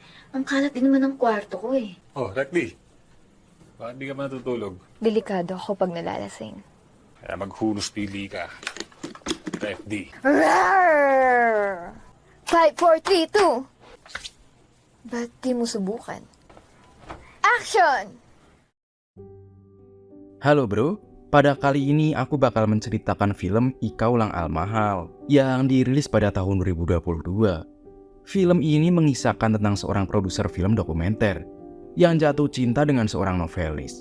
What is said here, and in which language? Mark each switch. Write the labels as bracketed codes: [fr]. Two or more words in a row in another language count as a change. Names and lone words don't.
[tl] Ang kalat din naman ng kwarto ko eh. Oh, Rakli. Bakit di ka matutulog? Delikado ako pag nalalasing. Kaya maghulus pili ka. FD. Rawr! 5, 4, 3, 2. Ba't di mo subukan? Action! [id] Halo bro, pada kali ini aku bakal menceritakan film Ika Ulang Al-Mahal yang dirilis pada tahun 2022. Film ini mengisahkan tentang seorang produser film dokumenter yang jatuh cinta dengan seorang novelis.